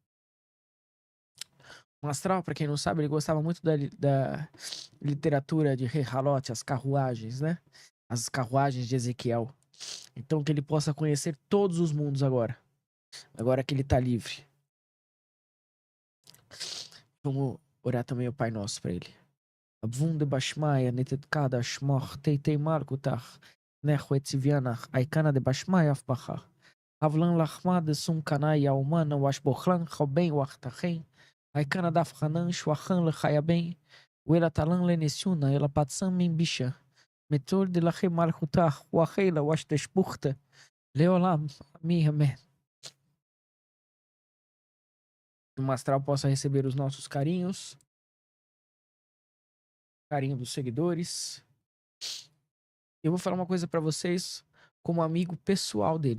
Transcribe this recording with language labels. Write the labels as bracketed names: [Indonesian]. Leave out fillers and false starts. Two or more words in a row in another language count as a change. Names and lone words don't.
[Portuguese] O Mastral, para quem não sabe, ele gostava muito da literatura de Rei Halote, as carruagens, né? As carruagens de Ezequiel. Então que ele possa conhecer todos os mundos agora que ele tá livre. Vamos orar também o Pai Nosso para ele. [Aramaic] Abvunde bashmaya netetkada shmoch teitei markutach nechwet sivianach aikana de bashmaya afbachach. Avlan lachmad sum kanai yaumana washbochlan choben wachtachen. Aikana dafchanan shwachan lechayaben. Uela talan lenesiuna ela patsam min bisha. Metor de lache markutach wachela washdeshpuchta. Leolam. [Portuguese] Amém. Que o Mastral possa receber os nossos carinhos, carinho dos seguidores. Eu vou falar uma coisa pra vocês como amigo pessoal dele.